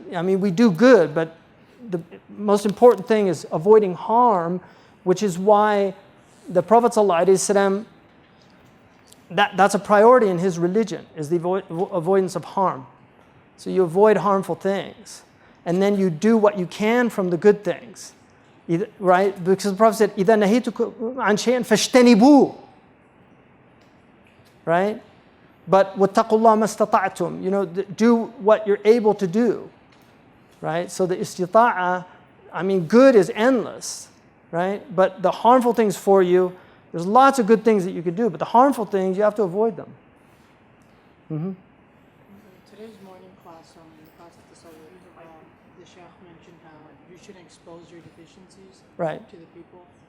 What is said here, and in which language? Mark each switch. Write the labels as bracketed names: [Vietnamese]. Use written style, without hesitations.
[English] I mean, we do good, but the most important thing is avoiding harm, which is why the Prophet ﷺ, that's a priority in his religion, is the avoidance of harm. So you avoid harmful things, and then you do what you can from the good things. Right? Because the Prophet said, [Arabic] إِذَا نَهِيتُكُمْ عَنْ شَيْءٍ فَاجْتَنِبُوهُ. [English] Right? [Arabic] But وَاتَّقُوا اللَّهَ مَا اسْتَطَعْتُمْ. [English] You know, do what you're able to do. Right? So the istita'a, I mean, good is endless. Right? But the harmful things for you, there's lots of good things that you could do, but the harmful things, you have to avoid them. Mm-hmm. Today's morning class, class of Tasawwuf, the Shaykh mentioned how you shouldn't expose your deficiencies to the people.